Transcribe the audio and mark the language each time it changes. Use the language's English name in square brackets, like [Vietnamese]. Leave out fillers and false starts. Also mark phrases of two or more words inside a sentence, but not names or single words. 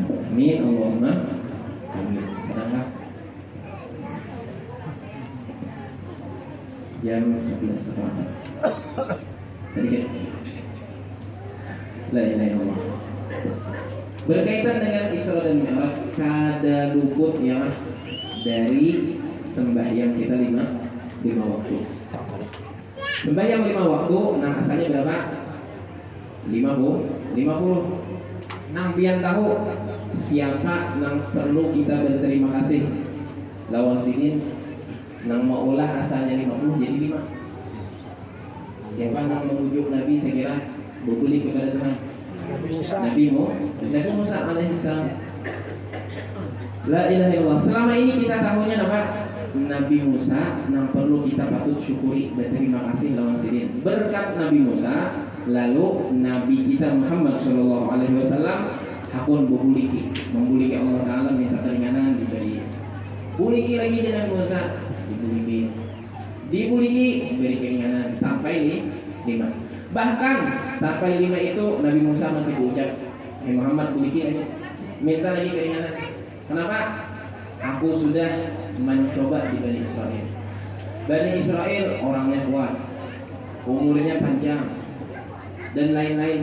[Arabic] آمين اللهم آمين. [Indonesian] Sedangkan jam 11 sekarang sedikit. [Arabic] لا إله إلا الله. [Indonesian] Berkaitan dengan Isra dan Mi'raj, [Banjar] kada luput ya dari sembahyang kita lima waktu. [Indonesian] Sembahyang 5 waktu, nah asalnya berapa? 50. [Banjar] Nang pian tahu siapa nang perlu kita berterima kasih. Lawan sini nang mau ulah asalnya 50 jadi 5. Siapa nang mengujuk Nabi saya kira berbalik kepada Tuhan. [Indonesian] Nabi Musa alaihissalam. [Arabic] لا إله إلا الله. [Indonesian] Selama ini kita tahunya apa? Nabi Musa nang perlu kita patut syukuri berterima kasih lawan sini. [Banjar] Berkat Nabi Musa, lalu Nabi kita Muhammad [Arabic] صلى الله عليه وسلم [Banjar] hakun membuliki Allah Taala minta keringanan diberi. Buliki lagi dengan Musa, dibuliki beri keringanan sampai 5. Bahkan sampai 5 itu Nabi Musa masih berucap, Muhammad buliki lagi, minta lagi keringanan. [Indonesian] Kenapa? Aku sudah mencoba di Bani Israel. Bani Israel orangnya kuat, umurnya panjang, dan lain-lain.